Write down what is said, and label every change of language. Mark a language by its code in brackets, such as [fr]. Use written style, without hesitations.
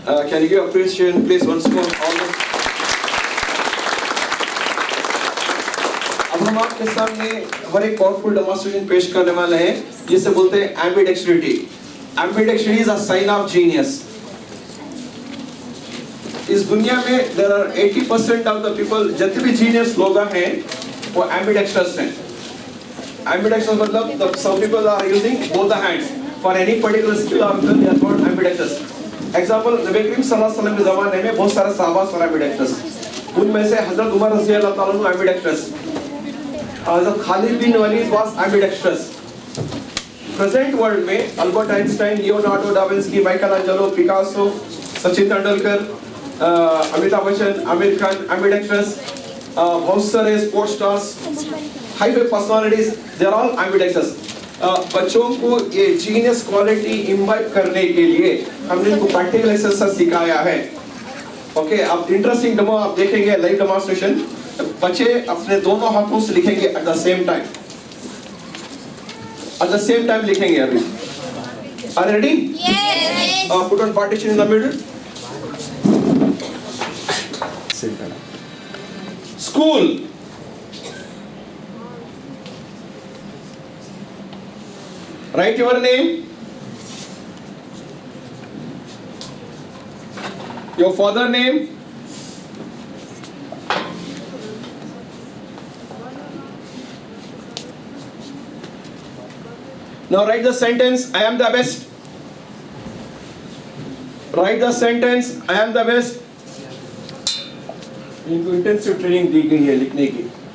[en] Can you give appreciation, please, once more, all this. [hi] अब हम आपके सामने हमारे एक powerful demonstration पेश करने वाले हैं, जिसे बोलते हैं ambidextrity. [en] Ambidextrity is a sign of genius. [hi] इस दुनिया में [en] there are 80% of the people [hi] जितने भी genius लोग हैं, वो ambidextrous हैं. [en] Ambidextrous मतलब some people are using both the hands for any particular skill or they are called ambidextrous. [hi] Example, नबी करीम सल्लल्लाहु अलैहि वसल्लम के ज़माने में बहुत सारे सहाबा और ambidextrous. उनमें से हज़रत उमर रज़ी अल्लाह ताला अन्हु ambidextrous. हज़रत खालिद बिन Waleed [en] was ambidextrous. [hi] Present world में Albert Einstein, Leonardo da Vinci, Michael Angelo, Picasso, Sachin Tendulkar, Amitabh Bachchan, Aamir Khan ambidextrous. बहुत सारे [en] Sports stars, highway personalities, they are all ambidextrous. [hi] बच्चों को ये जीनियस क्वालिटी इम्बाइब करने के लिए हमने इनको प्रैक्टिकल एक्सरसाइज सिखाया है. ओके, आप इंटरेस्टिंग डेमो आप देखेंगे, लाइव डेमोन्स्ट्रेशन. बच्चे अपने दोनों हाथों से लिखेंगे [en] At the same time. At the same time [hi] लिखेंगे अभी. [en] Are you ready? Yes. Put on partition in the middle. Same time. School. Write your name, your father name, now write the sentence, I am the best. Write the sentence, I am the best. [hi] इनको intensive training दी गई है लिखने की.